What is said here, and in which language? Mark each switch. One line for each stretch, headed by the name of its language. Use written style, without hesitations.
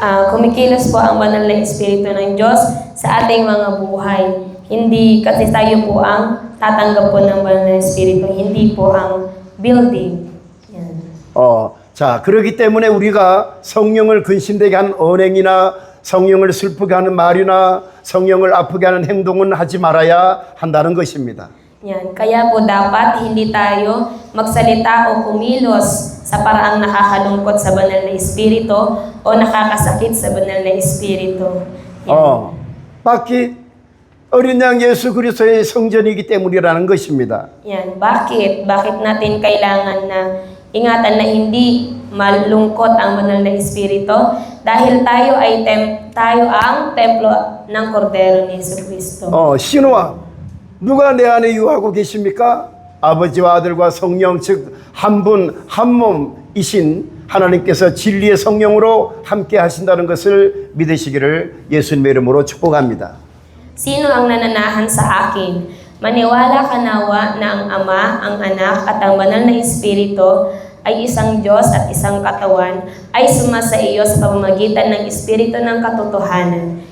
Filipino: Kumikilos po ang banal na espiritu ng Diyos sa ating mga buhay. Hindi kasi tayo po ang tatanggap po ng banal na espiritu, hindi po ang building. Yan.
Korean: 자, 그렇기 때문에 우리가 성령을 근심되게 하는 언행이나 성령을 슬프게 하는 말이나 성령을 아프게 하는 행동은 하지 말아야 한다는 것입니다.
Filipino: Yan. Kaya po dapat hindi tayo magsalita o kumilos sa paraang nakakalungkot sa banal na espiritu o nakakasakit sa banal na espiritu. bakit?
Korean: 어린 양 예수 그리스도의 성전이기 때문이라는 것입니다.
Filipino: Yan. Bakit? Bakit natin kailangan na ingatan na hindi malungkot ang banal na espiritu? Dahil tayo ang templo ng Kordero ni Yesu Kristo.
Korean: 신호와 누가 내 안에 유하고 계십니까? 아버지와 아들과 성령 즉 한 분 한 몸이신 하나님께서 진리의 성령으로 함께 하신다는 것을 믿으시기를 예수님의 이름으로 축복합니다.
Filipino: Sino ang nananahan sa akin? Maniwala ka nawa na ang Ama, ang Anak at ang Banal na Espiritu ay isang Diyos at isang katawan ay sumasa iyo sa pamamagitan ng Espiritu ng katotohanan.